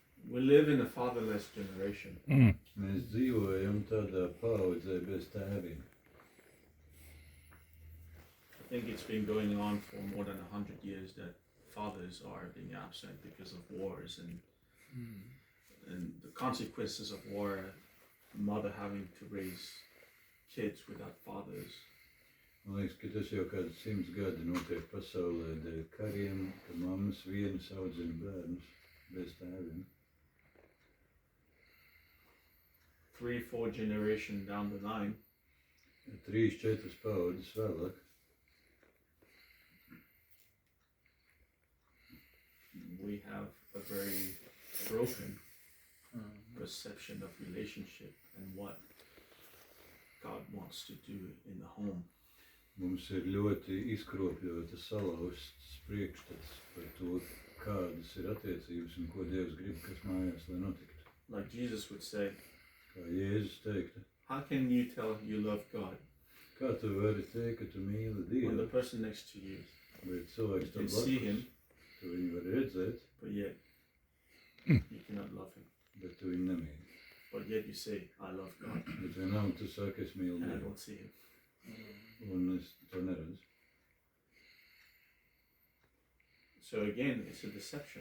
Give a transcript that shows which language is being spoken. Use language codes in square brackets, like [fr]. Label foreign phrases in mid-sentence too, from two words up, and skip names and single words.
[en] We live in a fatherless generation. [lv] Mēs dzīvojam tādā paudzē bez tēviem. [en] I think it's been going on for more than 100 years that fathers are being absent because of wars and the consequences of war, mother having to raise kids without fathers. [lv] Man liekas, ka tas jau kāds 100 gadi notiek pasaulē dēļ kariem, ka mammas vienas audzina bērnus bez tēviem. [en] 3-4 generations down the line, [lv] 3-4 paudzes vēlāk. [en] We have a very broken perception of relationship and what God wants to do in the home. [lv] Mums ir ļoti izkropļota, salauzts priekšstats par to, kādas ir attiecības un ko Dievs grib, kas mājās, lai notiktu. [en] Like Jesus would say, [lv] Kā Jēzus teiktu, [en] how can you tell you love God [lv] kā tu vari teikt, ka tu mīli [en] when the [lv] Dievu, [en] person next to you, [lv] bet [en] you [lv] cilvēks [en] can [lv] tev [en] see [lv] blakus, [en] him, [lv] tu viņu vari redzēt, [en] but yet you cannot love him. [lv] bet tu viņu nemīli. [en] But yet you say, I love God, [lv] Bet vienalga tu saki, es mīlu [en] and I [lv] Dievu, [en] don't see him. [lv] un es to neredzu. [en] So again, it's a deception.